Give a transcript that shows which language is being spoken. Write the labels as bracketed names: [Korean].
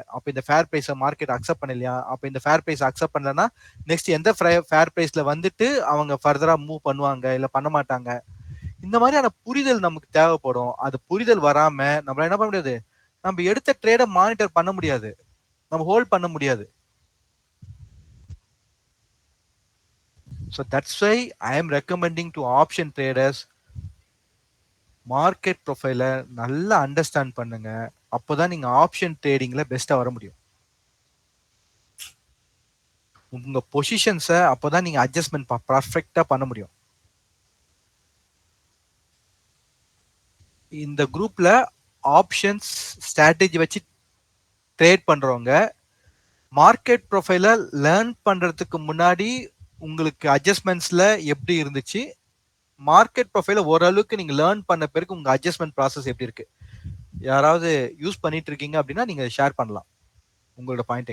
[Tamil] அப்ப இந்த fair பிரைஸை market accept பண்ணலையா? அப்ப இந்த ஃபேர் பிரைஸ் அக்செப்ட் பண்ணலன்னா நெக்ஸ்ட் எந்த ஃபேர் பிரைஸ்ல வந்துட்டு அவங்க ஃபர்தரா மூவ் பண்ணுவாங்க இல்ல பண்ண மாட்டாங்க? இந்த மாதிரியான புரிதல் நமக்கு தேவைப்படும். அது புரிதல் வராம நம்மளால என்ன பண்ண முடியாது? நம்ம எடுத்த ட்ரேடை மானிட்டர் பண்ண முடியாது, நம்ம ஹோல்ட் பண்ண முடியாது. [English] So that's why I am recommending to option traders [Tamil] market ப்ரொஃபைல நல்லா அண்டர்ஸ்டாண்ட் பண்ணுங்க. அப்போதான் நீங்க ஆப்ஷன் ட்ரேடிங்ல பெஸ்டா வர முடியும். உங்க பொசிஷன்ஸை அப்போதான் நீங்க அட்ஜஸ்ட்மெண்ட் பர்ஃபெக்டா பண்ண முடியும். இந்த குரூப்ல ஆப்ஷன்ஸ் ஸ்ட்ராட்டஜி வச்சு ட்ரேட் பண்றவங்க மார்க்கெட் ப்ரொஃபைல லேர்ன் பண்றதுக்கு முன்னாடி உங்களுக்கு அட்ஜஸ்ட்மெண்ட்ஸ்ல எப்படி இருந்துச்சு, மார்க்கெட் ப்ரொஃபைல ஓரளவுக்கு நீங்க லேர்ன் பண்ண பிறகு உங்க அட்ஜஸ்ட்மெண்ட் ப்ராசஸ் எப்படி இருக்கு, யாராவது யூஸ் பண்ணிட்டு இருக்கீங்க அப்படின்னா நீங்க ஷேர் பண்ணலாம் உங்களோட பாயிண்ட்.